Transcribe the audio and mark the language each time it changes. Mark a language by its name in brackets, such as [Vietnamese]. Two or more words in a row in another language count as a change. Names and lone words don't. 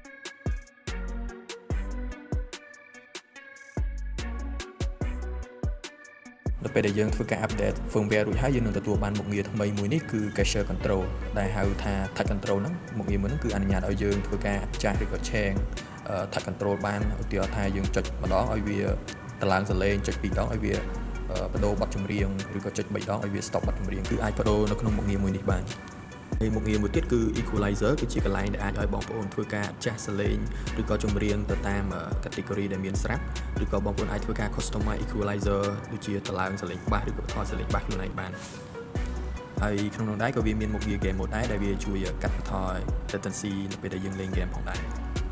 [Khmer] ដល់ពេលដែលយើងធ្វើការ [English] update firmware [Khmer] រួចហើយយើងនឹងទទួលបានមុខងារថ្មីមួយនេះគឺ [English] gesture control [Khmer] ដែលហៅថា [English] touch control [Khmer] ហ្នឹងមុខងារមួយហ្នឹងគឺអនុញ្ញាតឲ្យយើងធ្វើ ការចាស់ឬក៏ [English] change touch control [Khmer] បានឧទាហរណ៍ថាយើងចុចម្ដងឲ្យវាតឡើងសលេងចុច2ដងឲ្យវាប ដូរបទចម្រៀងឬក៏ចុច3ដងឲ្យវា stop បទចម្រៀងគឺអាចបដូរនៅក្នុងមុខងារមួយនេះបានហើយមុខងារមួយទៀតគឺ equalizer គឺជាកន្លែងដែលអាចឲ្យបងប្អូនធ្វើការចាស់សលេងឬក៏ចម្រៀងទៅតាម category ដែលមានស្រាប់ឬក៏បងប្អូនអាចធ្វើការ [English] customize equalizer [Khmer] ដូចជាតឡើងសលេងបាសឬក៏ថតសលេងបាសខ្លួនឯងបានហើយក្នុងនោះដែរក៏វាមានមុខងារ [English] game mode [Khmer] ដែរដែលវាជួយកាត់បន្ថយ latency នៅពេលដែលយើងលេង game ផងដែរ